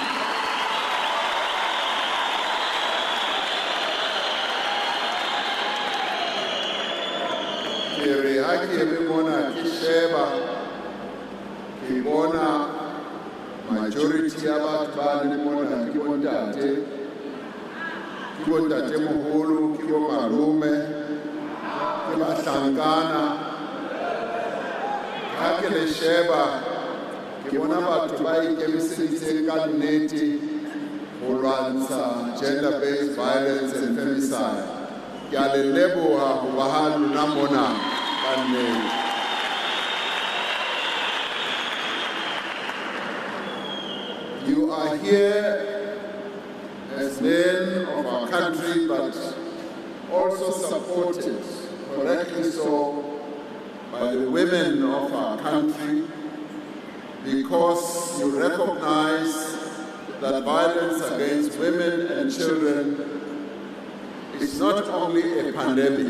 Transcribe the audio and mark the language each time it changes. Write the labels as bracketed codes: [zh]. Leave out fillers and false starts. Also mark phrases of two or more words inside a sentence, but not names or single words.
[st] Ke re ha ke eme mona ke sheba, ke bona majority ya batho ba le mona ke bontate, moholo, ke bo malome, ke bahlankana. Ha ke le sheba, ke bona batho ba ikemiseditseng ka nnete ho lwantsha [en] gender-based violence and femicide. [st] Ke a le leboha ho ba ha lona mona ka nnete. [en] You are here as men of our country, but also supported, correctly so, by the women of our country, because you recognize that violence against women and children is not only a pandemic.